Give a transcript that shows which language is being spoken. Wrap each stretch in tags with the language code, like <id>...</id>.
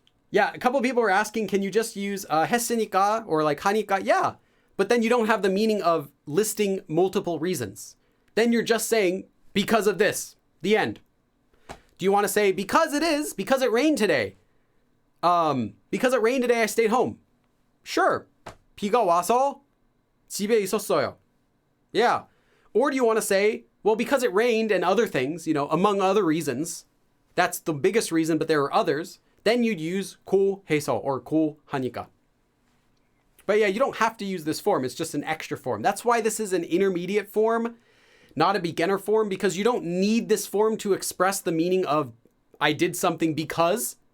<en>Yeah, a couple people were asking, can you just use 했으니까 or like 하니까? Yeah, but then you don't have the meaning of listing multiple reasons. Then you're just saying because of this. The end. Do you want to say because it rained today? Because it rained today, I stayed home. Sure.</en> <ko>비가 와서 집에 있었어요.</ko> <en>Yeah. Or do you want to say, well, because it rained and other things, among other reasons, that's the biggest reason, but there are others, then you'd use 고 해서 or 고 하니까. But yeah, you don't have to use this form. It's just an extra form. That's why this is an intermediate form, not a beginner form, because you don't need this form to express the meaning of I did something because.</en>